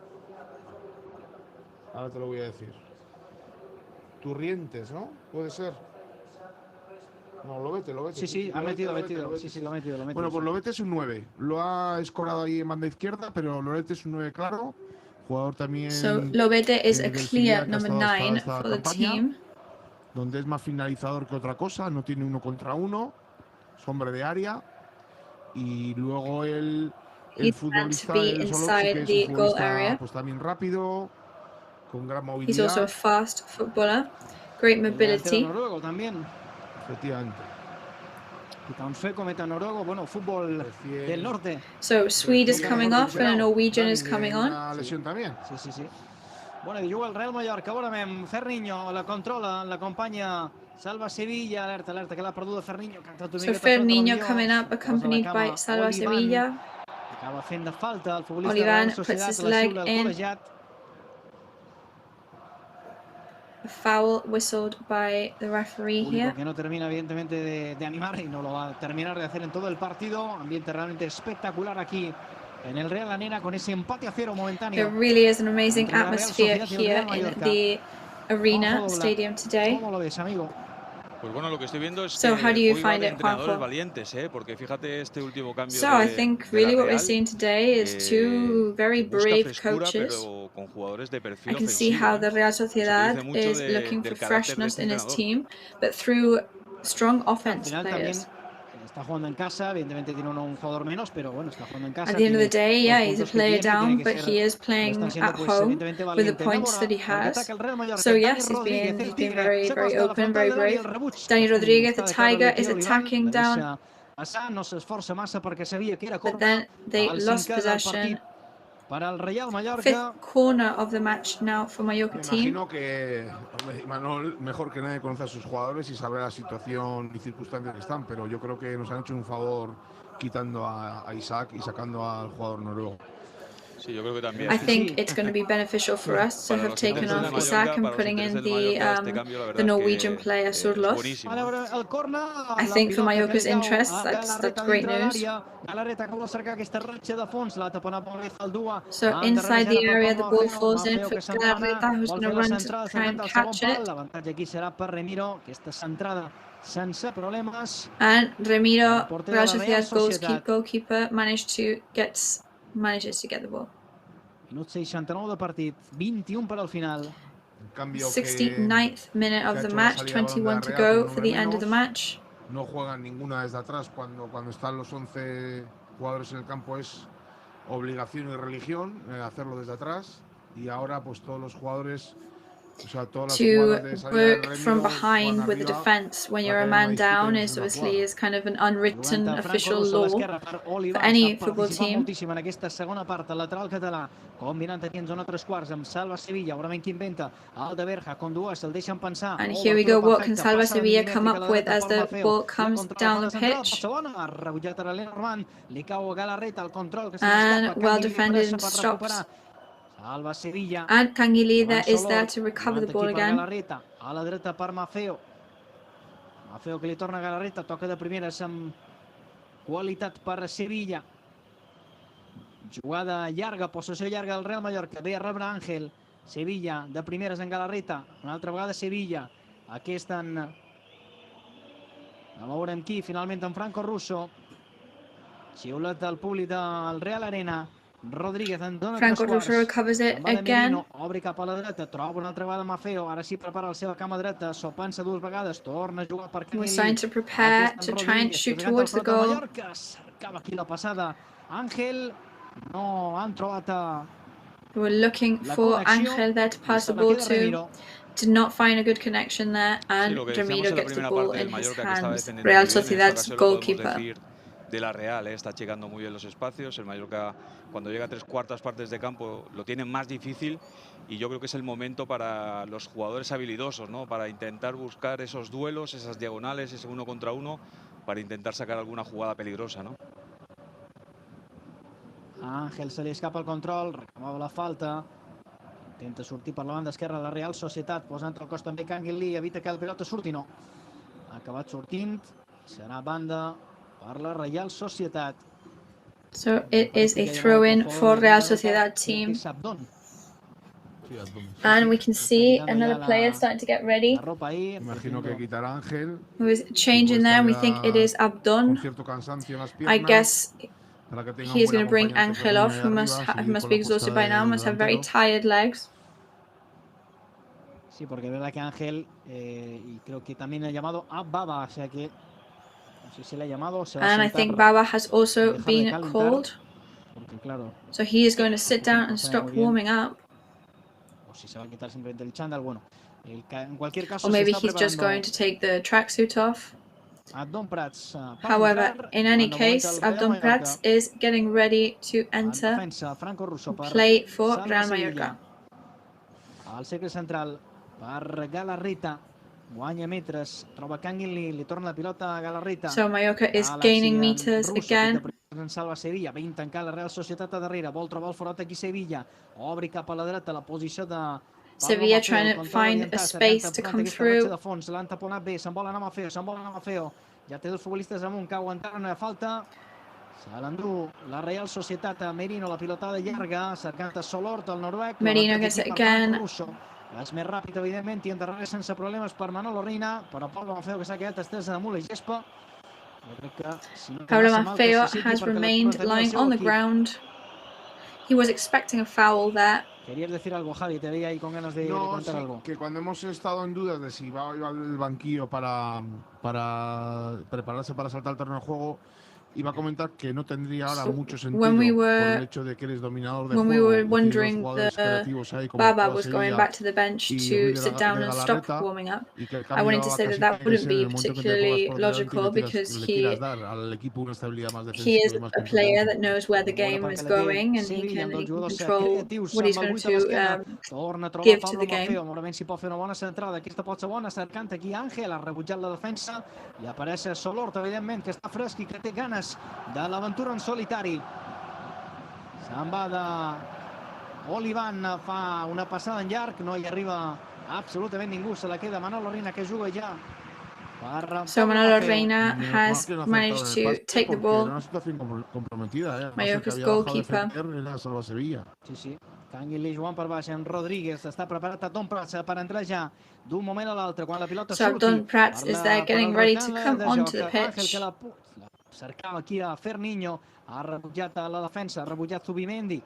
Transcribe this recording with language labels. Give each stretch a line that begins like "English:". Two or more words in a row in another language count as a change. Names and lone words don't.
Spanish: Ahora te lo voy a decir. Turrientes, ¿no? Puede ser. No, Lobete. Sí, ha metido. Sí, lo ha metido. Bueno, pues Lobete es un 9. Lo ha escorado ahí en banda izquierda, pero Lobete es un 9 claro. Jugador también.
English: So Lobete is a clear number 9 for the team.
Spanish: Donde es más finalizador que otra cosa, no tiene 1 contra 1. Es hombre de área. Y luego el futbolista del Solor, que es un futbolista pues también rápido, con gran movilidad.
English: He's also a fast footballer, great mobility.
Spanish: Noruego también. Efectivamente. Un sueco meta noruego, bueno, fútbol del norte. So Swede is coming off and a Norwegian is coming on. Una lesión también. Sí.
Catalan: Bueno, i juga el Real Mallorca, veurem amb Ferniño, la controla, l'acompanya, salva Sevilla, alerta que l'ha perduda Ferniño.
English: So Ferniño coming up, accompanied by Salva Sevilla.
Catalan: Acaba fent de falta el futbolista Olivan de la
English: puts his
Catalan: Societat,
English: leg
Catalan: la
English: in.
Catalan: col·legiat.
English: A foul whistled by the referee here.
Spanish: Que no termina evidentemente de animar y no lo va a terminar de hacer en todo el partido. Ambiente realmente espectacular aquí en el Real Arena con ese empate a 0 momentáneo.
English: There really is an amazing atmosphere here in the Arena Stadium today.
Spanish: ¿Cómo lo ves, amigo? Pues bueno, lo que estoy viendo es
English: So how do
Spanish: que
English: you
Spanish: hoy va
English: find
Spanish: de
English: it,
Spanish: entrenadores
English: Juanjo?
Spanish: valientes, porque fíjate este último cambio
English: So I think
Spanish: de la
English: really what we're
Spanish: Real,
English: seeing today is two very
Spanish: que busca
English: brave
Spanish: frescura,
English: coaches.
Spanish: pero con jugadores de
English: I
Spanish: perfil
English: can see
Spanish: ofensivo.
English: how the Real
Spanish: Eso te
English: Sociedad
Spanish: dice mucho
English: is looking for
Spanish: del carácter de
English: freshness
Spanish: este
English: in his
Spanish: entrenador.
English: team, but through strong
Spanish: Al
English: offense
Spanish: final
English: players.
Spanish: también está jugando en casa, evidentemente tiene un jugador menos, pero bueno, está jugando en casa.
English: At the end of the day,
Spanish: tiene
English: yeah,
Spanish: los
English: he's a
Spanish: puntos que
English: player
Spanish: tiene y tiene
English: down,
Spanish: que
English: but
Spanish: ser,
English: he is
Spanish: lo está
English: playing
Spanish: siendo
English: at
Spanish: pues
English: home
Spanish: evidentemente
English: with the
Spanish: valiente.
English: points that he
Spanish: Ahora, al que
English: has.
Spanish: ataca el Real Mallorca,
English: So
Catalan: Dani
English: yes, he's
Catalan: Rodríguez,
English: been
Catalan: el Tigre,
English: very,
Catalan: se
English: very
Catalan: costa a la
English: open,
Catalan: frontal
English: very
Catalan: de l'àrea,
English: brave.
Catalan: el rebuig.
English: Dani Rodríguez, the
Catalan: Està de cara a
English: Tiger, is
Catalan: l'Olivan,
English: attacking
Catalan: la
English: down,
Catalan: deixa passar, no s'esforça massa perquè sabia que era
English: but
Catalan: corna.
English: then they
Catalan: Al
English: lost
Catalan: cinquè del
English: possession.
Catalan: partit per al Real Mallorca.
English: Fifth corner of the match now for Mallorca
Spanish: Me
English: team.
Spanish: imagino que Imanol mejor que nadie conoce a sus jugadores y sabe la situación y circunstancias que están, pero yo creo que nos han hecho un favor quitando a Isaac y sacando al jugador noruego. Sí, yo creo que también.
English: I think it's going to be beneficial for us to have taken off Isaac and putting in the Norwegian player Surloth.
Spanish: El corner,
English: I think for Mallorca's interests, that's great news. So inside the area, the ball falls in for Galarreta, who's going to run to try and catch it.
Catalan: L'avantatge aquí serà per Remiro, aquesta centrada sense problemes.
English: And Remiro, Real Sociedad goalkeeper, manages to get the ball.
Catalan: Minut 69 de partit, 21 per al final.
English: 69th minute of the match, 21 to go for the end of the match.
Spanish: No juegan ninguna desde atrás cuando están los 11 jugadores en el campo, es obligación y religión hacerlo desde atrás, y ahora pues todos los jugadores, o sea, todas las jugadas de salida del
English: work from behind with the defense when you're a man down is obviously kind of an unwritten official law for any football team.
Catalan: En aquesta segona part, el lateral català, combinant aquí en zona 3/4 amb Salva Sevilla, veurament qui inventa, Aldeberja, con dues, el deixen pensar.
English: And here we go, what can Salva Sevilla come up with as the ball comes down the pitch?
Catalan: Rebutjat a l'Enormand, li cau a Galarreta, el control que se
English: and well defended and stops.
Catalan: Salva Sevilla.
English: And Canguilida is there to recover the ball again.
Catalan: A la dreta per Mafeo. Mafeo que li torna a Galarreta, toca de primeres amb qualitat per Sevilla. Jugada llarga, possessió llarga del Real Mallorca. Ve a rebre Àngel. Sevilla de primeres en Galarreta. Una altra vegada Sevilla. Aquí estan a veure qui, finalment en Franco Russo. Xiulet del públic del Real Arena. Rodríguez en dona
English: Franco Russo recovers it again.
Catalan: Obre cap a la dreta, troba una altra vegada Mafeo, ara sí prepara la seva cama dreta, s'ho pensa dues vegades, torna a jugar per
English: We're starting to prepare to try and shoot towards the goal.
Catalan: Cercava aquí la passada Àngel, no han trobat
English: We're looking for Ángel there to pass the ball to. Did not find a good connection there, and Ramiro gets the ball in his hands. Real Sociedad's goalkeeper.
Spanish: De la Real, está achicando muy bien los espacios. El Mallorca, cuando llega a 3/4 partes de campo, lo tiene más difícil, y yo creo que es el momento para los jugadores habilidosos, ¿no? Para intentar buscar esos duelos, esas diagonales, ese 1 contra 1, para intentar sacar alguna jugada peligrosa, ¿no?
Catalan: Àngel se li escapa el control, reclamava la falta, intenta sortir per la banda esquerra de la Real Societat, posant el cos també Canguilí, evita que el pilota surti, no. Ha acabat sortint, serà banda per la Real Societat.
English: So it is a throw-in for Real Sociedad team. And we can see another player starting to get ready.
Spanish: Imagino que quitará Ángel.
English: Who is changing there, and we think it is Abdon. I guess he is going to bring Ángel off, who must be exhausted by now, must have very tired legs.
Spanish: Sí, porque es verdad que Ángel, y creo que también ha llamado a Baba, o sea que
English: and I think Baba has also been called. So he is going to sit down and stop warming up. Or maybe he's just going to take the tracksuit off. However, in any case, Abdon Prats is getting ready to enter, play for Real Mallorca.
Catalan: Al cercle central per Galarreta. Guanya metres, troba Canguilí, li torna la pilota a Galarreta.
English: So Mallorca is gaining meters again.
Catalan: Salva Sevilla, ve tancar la Real Societat a darrere, vol trobar el forot aquí Sevilla, obri cap a la dreta, la posició de
English: Sevilla trying to find a space to come through.
Catalan: L'han taponat bé, se'n vol anar a Mafeo, ja té dos futbolistes amunt que aguantaren una falta. Se l'endú la Real Societat a Merino, la pilotada llarga, cercant a Solort, el noruec.
English: Merino gets it again.
Catalan: És més ràpid, evidentment, i endarrere sense problemes per Manolo Reina, però Pablo Maffeo, que s'ha quedat estès damunt la gespa. Jo crec que, si no
English: Pablo Maffeo has remained lying on the ground. He was expecting a foul there.
Spanish: ¿Querías decir algo, Javi? Te veía ahí con ganas de contar algo. Que cuando hemos estado en dudas de si iba al banquillo para prepararse para saltar al terreno de juego, iba a comentar que no tendría ahora mucho sentido por el hecho de que eres dominador de juego.
English: When we were wondering Baba was going back to the bench to sit down and stop warming up, I wanted to say that that wouldn't be particularly logical because he is a player that knows where the game is going and he can control what he's going to give to the game.
Catalan: Normalment s'hi pot fer una bona centrada, aquesta pot ser bona, cercant aquí Àngel, ha rebutjat la defensa i apareix Solort, evidentment, que està fresc i que té ganes de l'aventura en solitari. Se'n va d'Olivan, fa una passada en llarg, no hi arriba absolutament ningú, se la queda Manolo Reina, que juga ja.
English: So Manolo Reina has managed to take the ball. Mallorca's goalkeeper.
Catalan: Sí. Canguilí jugant per baix, en Rodríguez està preparat a Don Prats per entrar ja d'un moment a l'altre, quan la pilota surti.
English: So Don Prats is there getting ready to come onto the pitch.
Catalan: Cercava aquí a Ferniño, ha rebutjat a la defensa, ha rebutjat Zubimendi.